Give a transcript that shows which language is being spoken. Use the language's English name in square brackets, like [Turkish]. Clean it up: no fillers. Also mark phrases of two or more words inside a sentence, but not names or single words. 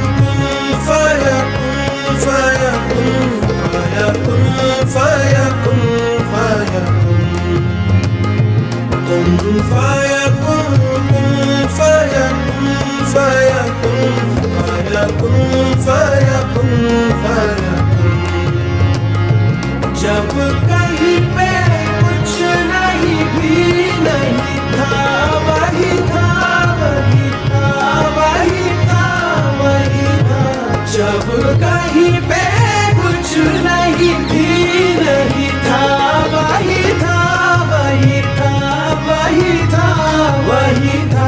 [Arabic] فيكون فيكون فيكون فيكون فيكون كن فيكون، كن فيكون، فيكون، فيكون، فيكون، فيكون. [Hindi] जब कहीं पे कुछ नहीं भी नहीं था, वही था, वही था, वही था, वही था. जब कहीं पे कुछ नहीं भी नहीं था, वही था, वही था, वही था, वही था.